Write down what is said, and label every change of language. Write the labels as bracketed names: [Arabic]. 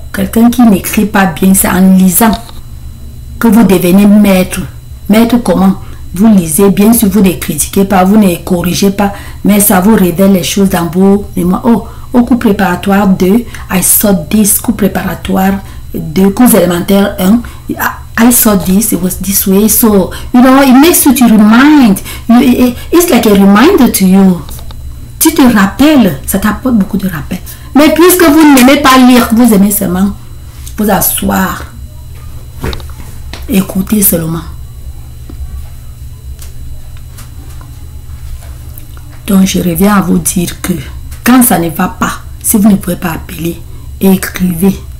[French] Quelqu'un qui n'écrit pas bien, c'est en lisant que vous devenez maître. Maître comment? Vous lisez, bien sûr, vous ne critiquez pas, vous ne corrigez pas, mais ça vous révèle les choses dans vos mémoires. Oh, au cours préparatoire 2, [English] I saw this, [French] cours préparatoire 2, cours élémentaire 1. [English] I saw this, it was this way. So, you know, it makes you to remind. It's like a reminder to you. [French] Tu te rappelles, ça t'apporte beaucoup de rappel. Mais puisque vous n'aimez pas lire, vous aimez seulement vous asseoir, écouter seulement. Donc, je reviens à vous dire que quand ça ne va pas, si vous ne pouvez pas appeler, écrivez.